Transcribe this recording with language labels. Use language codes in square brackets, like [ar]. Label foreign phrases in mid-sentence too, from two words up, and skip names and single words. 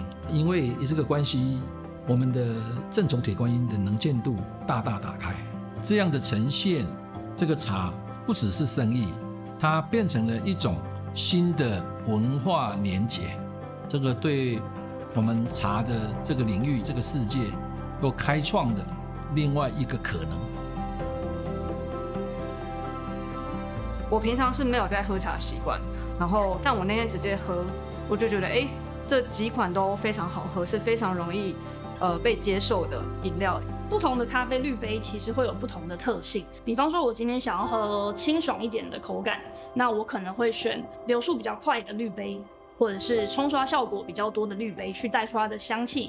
[zh] 因為這個關係，我們的正宗鐵觀音的能見度大大打開。這樣的呈現，這個茶不只是生意，它變成了一種新的文化連結。這個對我們茶的這個領域、這個世界，又開創的另外一個可能。我平常是沒有在喝茶的習慣，但我那天直接喝，我就覺得這幾款都非常好喝，是非常容易被接受的飲料。不同的咖啡濾杯其實會有不同的特性，比方說我今天想要喝清爽一點的口感，那我可能會選流速比較快的濾杯，或者是沖刷效果比較多的濾杯去帶出它的香氣。